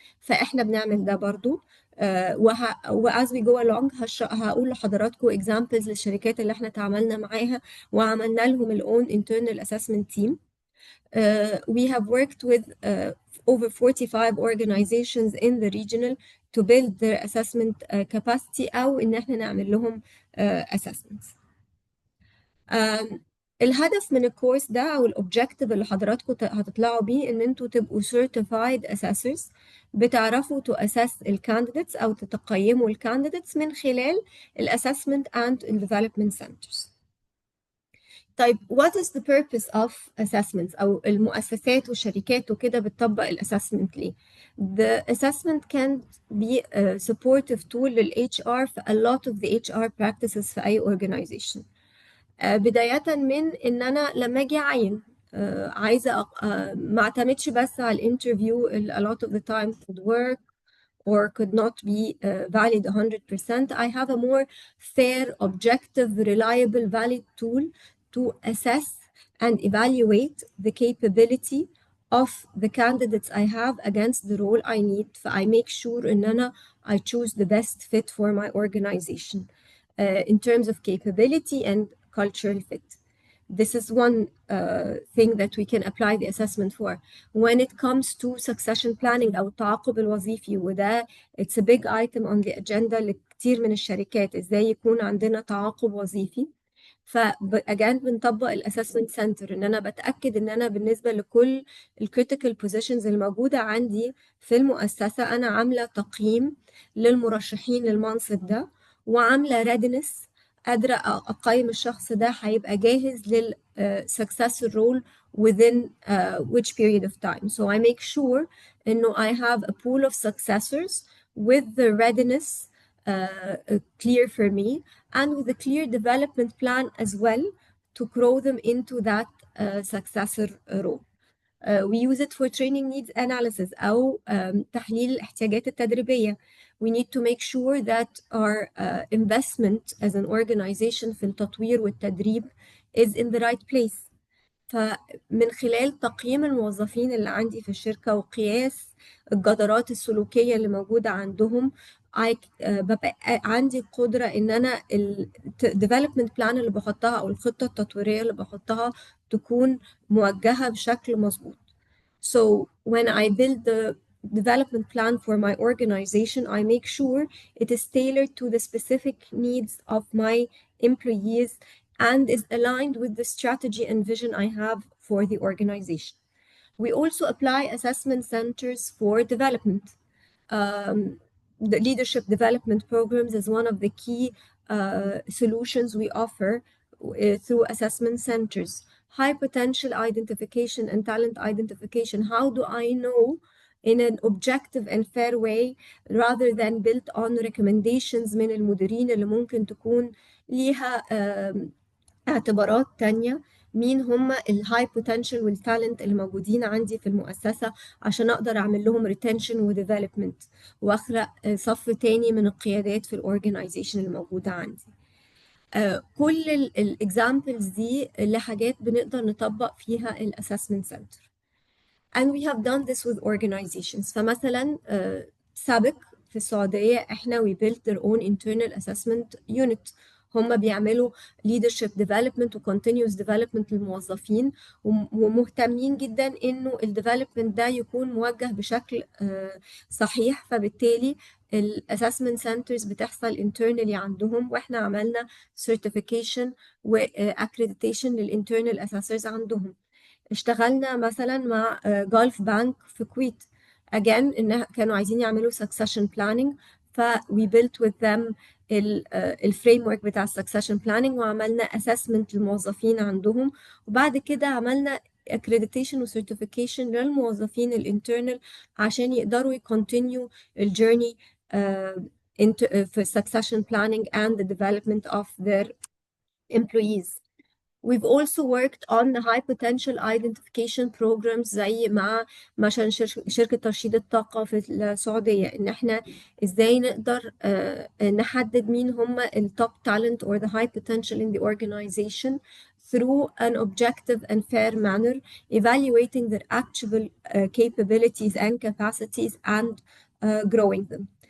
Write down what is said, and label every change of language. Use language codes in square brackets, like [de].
[ar] فإحنا بنعمل ده برضو. [en] as we go along [ar] هقول لحضراتكم examples للشركات اللي احنا تعاملنا معاها وعملنا لهم ال [en] own internal assessment team. We have worked with over 45 organizations in the regional to build their assessment capacity [ar] أو إن احنا نعمل لهم [en] assessments. [ar] الهدف من الكورس ده او الاوبجكتيف اللي حضراتكم هتطلعوا بيه ان انتوا تبقوا certified assessors بتعرفوا [en] to assess [ar] الكانديديتس او تقيموا الكانديديتس من خلال الاسسمنت [en] and development centers. طيب what is the purpose of assessments [ar] او المؤسسات والشركات وكده بتطبق الاسسمنت ليه؟ [en] The assessment can be a supportive tool لل HR في a lot of the HR practices في اي organization. [ar] بداية من إن أنا لما أجي أعين عايزة ما اعتمدش بس على الانترفيو [en] a lot of the time could work or could not be valid 100%. I have a more fair, objective, reliable, valid tool to assess and evaluate the capability of the candidates I have against the role I need. I make sure [ar] إن أنا [en] I choose the best fit for my organization in terms of capability and cultural fit. This is one thing that we can apply the assessment for. When it comes to succession planning [ar] أو التعاقب الوظيفي وده [en] it's a big item on the agenda [ar] لكتير من الشركات إزاي يكون عندنا تعاقب وظيفي. فأجان بنطبق الاسسمنت سنتر ان انا بتاكد ان انا بالنسبه لكل الكريتيكال بوزيشنز الموجوده عندي في المؤسسه انا عامله تقييم للمرشحين للمنصب ده وعامله ريدنس قادره اقيم الشخص ده هيبقى جاهز لل [en] successor role within which period of time. So I make sure [ar] انه [en] I have a pool of successors with the readiness clear for me and with a clear development plan as well to grow them into that successor role. We use it for training needs analysis [ar] أو تحليل الاحتياجات التدريبية. [en] We need to make sure that our investment as an organization [ar] في التطوير والتدريب [en] is in the right place. [ar] فمن خلال تقييم الموظفين اللي عندي في الشركة وقياس الجدارات السلوكية اللي موجودة عندهم ببقى عندي قدرة إن أنا ال development plan اللي بحطها أو الخطة التطويرية اللي بحطها تكون موجهة بشكل مظبوط. [en] So when I build the development plan for my organization, I make sure it is tailored to the specific needs of my employees and is aligned with the strategy and vision I have for the organization. We also apply assessment centers for development. The leadership development programs is one of the key solutions we offer through assessment centers. High potential identification and talent identification. How do I know in an objective and fair way rather than built on recommendations [ar] من المديرين اللي ممكن تكون ليها اعتبارات تانية مين هم الهاي بوتنشال والتالنت اللي موجودين عندي في المؤسسة عشان أقدر أعمل لهم ريتنشن وديفلوبمنت وأخلق صف تاني من القيادات في الأورجنايزيشن الموجودة عندي. كل الاكزامبلز دي لحاجات بنقدر نطبق فيها الاسسمنت سنتر. [en] And we have done this with organizations. [ar] فمثلا سابق في السعودية احنا [en] we built their own internal assessment unit. [ar] هم بيعملوا leadership development و continuous development للموظفين ومهتمين جدا انه الديفلوبمنت ده يكون موجه بشكل صحيح. فبالتالي الاسسمنت سنترز بتحصل internally عندهم واحنا عملنا certification و accreditation للinternal assessors عندهم. اشتغلنا مثلا مع جولف بانك في الكويت again إن كانوا عايزين يعملوا succession planning ف [en] we built with them [ar] الفريم بتاع succession planning وعملنا assessment للموظفين عندهم وبعد كده عملنا [en] accreditation وcertification [ar] للموظفين الانترنال عشان يقدروا يكونتينيو الجيرني في [en] succession planning and the development of their employees. We've also worked on high potential identification programs [ar] زي مع مثلا شركة ترشيد الطاقة في السعودية، إن إحنا إزاي نقدر نحدد مين هم ال [en] top talent or the high potential in the organization through an objective and fair manner, evaluating their actual capabilities and capacities and growing them.